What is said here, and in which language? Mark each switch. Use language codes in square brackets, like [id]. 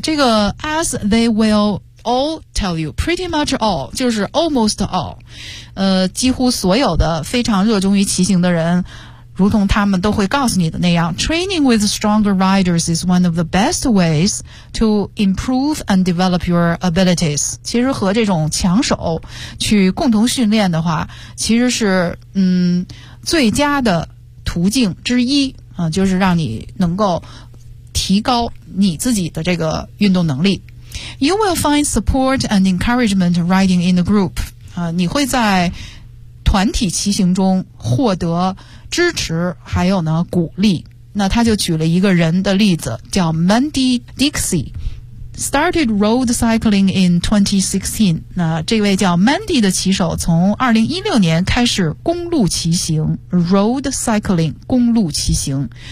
[en] 这个 as they will all tell you， pretty much all 就是 almost all， [zh] 几乎所有的非常热衷于骑行的人，如同他们都会告诉你的那样， [en] training with stronger riders is one of the best ways to improve and develop your abilities。 [zh] 其实和这种强手去共同训练的话，其实是最佳的途径之一，就是让你能够提高你自己的这个运动能力。 [en] You will find support and encouragement riding in the group. [zh] 你会在团体骑行中获得支持还有呢鼓励。那他就举了一个人的例子，叫 Mandy Dixie. [en] Started road cycling in 2016. [zh] 那这位叫 Mandy 的骑手从2016年开始公路骑行 ,road cycling, 公路骑行。